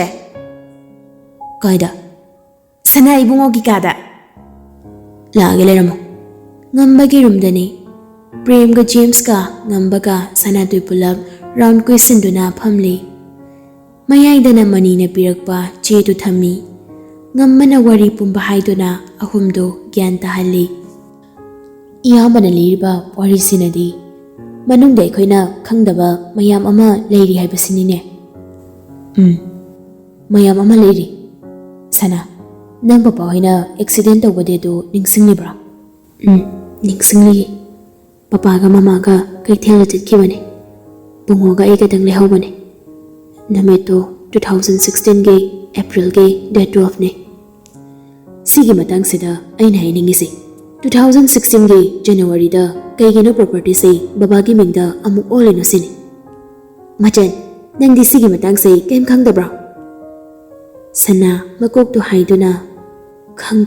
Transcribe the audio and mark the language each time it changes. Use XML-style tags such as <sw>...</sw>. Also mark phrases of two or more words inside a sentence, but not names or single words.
<mni>Kaida? Sana ibungogi kada. Laage layramo. Ngambagi rumdani. Prem ga James ka ngamba ka sana tui pulap round kuisinduna phamli. Mayaidana mani na pirakpa che tu thammi. Ngammana wari pumba haiduna ahumdo gyan tahalli. Iyambana liriba wari sinadi. Manungda aikhoina khangdaba mayam ama leiri haibasinine. Mayam ama leiri. Sana, nang papa hoina accident tawbade do ningsinglibra? Ningsingli. Papa ga mama ga kaithela chatkibane. Bungo ga eigadang lehobane. Nameto 2016 ge April ge date 12 ne. Sigi matang sida aina hainingisi. 2016 ge January da kaigino property se baba gi mingda amuk oleno sini. Machan, nangdi sigi matang se kem khangdabra? Sana makok to haiduna khangde.</mni>